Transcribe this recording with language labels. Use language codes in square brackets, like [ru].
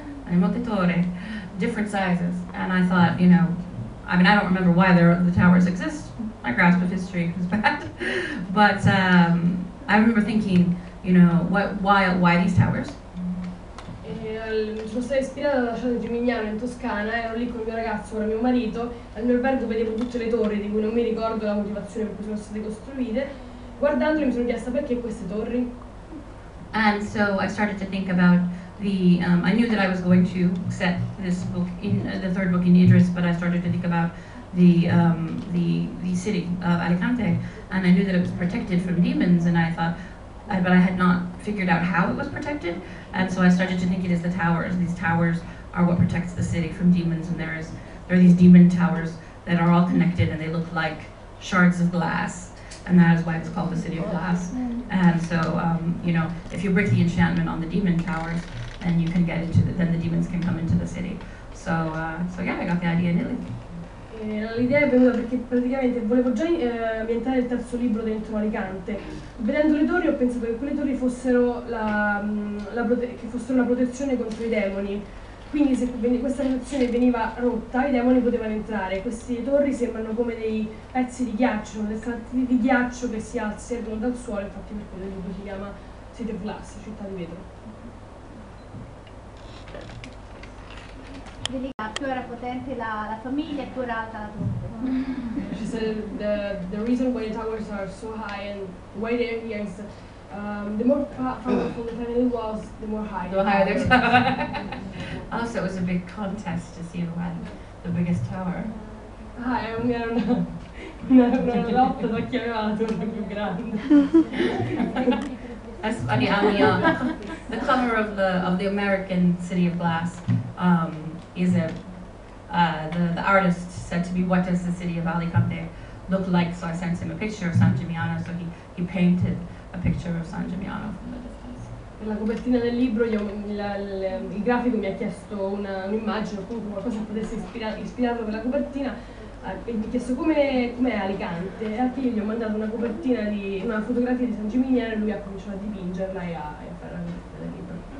[en] And [it] molte torri, [en] different sizes, and I thought, I mean, I don't remember why the towers exist. My grasp of history is bad, but I remember thinking, why these towers? [it] Sono stata ispirata da San Gimignano in Toscana, ero lì con il mio ragazzo, ora mio marito, al mio albergo vedevo tutte le torri di cui non mi ricordo la motivazione per cui sono state costruite. Guardandole mi sono chiesta perché queste torri. [en] And so I started to think about I knew that I was going to set this book in the 3rd book in Idris, but I started to think about the city of Alicante, and I knew that it was protected from demons, and I thought, but I had not figured out how it was protected, and so I started to think it is the towers. These towers are what protects the city from demons, and there are these demon towers that are all connected, and they look like shards of glass, and that is why it's called the City of Glass. And so, if you break the enchantment on the demon towers, then you can get then the demons can come into the city. So yeah, I got the idea in Italy. [it] L'idea è venuta perché praticamente volevo già ambientare il 3° libro dentro Alicante. Vedendo le torri ho pensato che quelle torri fossero una protezione contro i demoni, quindi se questa protezione veniva rotta i demoni potevano entrare. Queste torri sembrano come dei pezzi di ghiaccio, sono dei stati di ghiaccio che si alzano dal suolo, infatti per quello il libro si chiama City of Glass, città di vetro. Più era potente la famiglia e più era alta la torre. [en] She said the reason why the towers are so high and why they're here is the more powerful the family was, the more high. The higher their tower. Also, it was a big contest to see who had the biggest tower. [it] Era una lotta tra chi aveva la torre più grande. [en] That's funny. The cover of the American City of Glass is the artist said to me, what does the city of Alicante look like? So I sent him a picture of San Gimignano, so he painted a picture of San Gimignano from the distance. [it] Per la copertina del libro il grafico mi ha chiesto un'immagine o comunque qualcosa che potesse ispirarlo per la copertina, e mi ha chiesto com'è Alicante, e anche io gli ho mandato una fotografia di San Gimignano, e lui ha cominciato a dipingerla e a fare la copertina del libro.